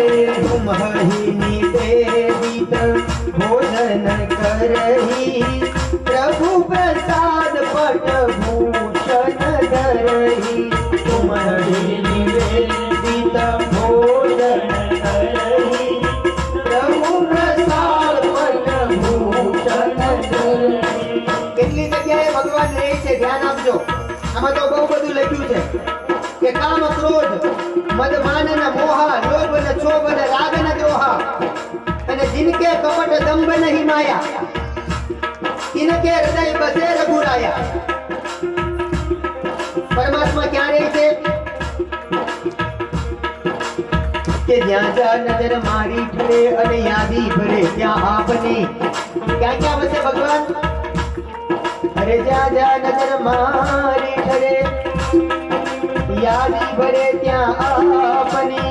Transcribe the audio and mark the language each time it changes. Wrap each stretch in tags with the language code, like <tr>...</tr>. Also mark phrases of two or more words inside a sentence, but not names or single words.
<awa>तुम ही निवेदित भोजन करही, प्रभु प्रसाद पट भूषण धरही। तुम ही निवेदित भोजन करही, प्रभु प्रसाद पट भूषण धरही।</awa> <gu>કેટલી જગ્યાએ ભગવાન રહે છે ધ્યાન આપજો. આમાં તો બહુ બધું લખ્યું છે કે</gu> <awa>काम क्रोध मद मान न मोह लोभ न छोभ न राग न द्रोह</awa> <gu>અને</gu> <awa>जिनके कपट दंभ नहीं माया इनके हृदय बसे रघुराया.</awa> <gu>परमात्मा ક્યાં રહે છે? કે જ્યાં જ્યાં નજર મારી ઠરે અને યાદી ભરે ત્યાં આપની. ક્યાં ક્યાં બસે ભગવાન? અરે જ્યાં જ્યાં નજર મારી ઠરે યાદી ભરે ત્યાં આપની.</gu>